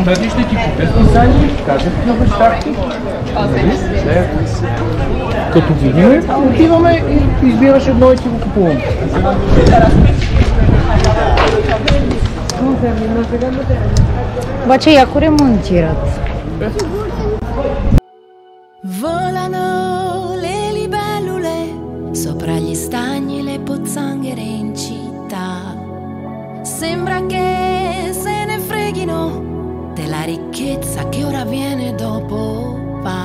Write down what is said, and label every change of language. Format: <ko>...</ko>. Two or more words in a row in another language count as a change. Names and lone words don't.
<bg>Тази ще ти купят дизайни, кажат на баща ти. Като видим, отиваме и избираш едно и ти го купуваме. Обаче яко ремонтират.</bg> <it>Volano le libellule sopra gli stagni, le pozzanghere in città. Sembra che se ne freghino della ricchezza che ora viene dopo va.</it>